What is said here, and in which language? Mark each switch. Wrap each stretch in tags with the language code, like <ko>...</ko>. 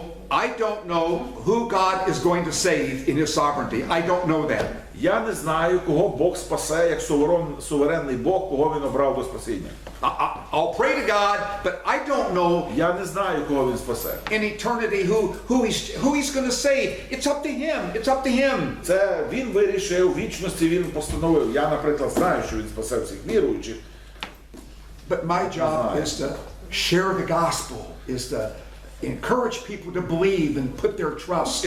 <en>I don't know who God is going to save in his sovereignty. I don't know that.</en> <uk>Я не знаю, кого Бог спасе, як суверенний Бог, кого він обрав до спасіння.</uk> <en>I'll pray to God, but I don't know</en> <uk>Я не знаю, кого він спасе.</uk> <en>in eternity who he's going to save. It's up to him. It's up to him.</en> <uk>Це він вирішив, у вічності він постановив. Я, наприклад, знаю, що він спасе всіх віруючих.</uk> <en>But my job is to share the gospel, is to encourage people to believe and put their trust.</en>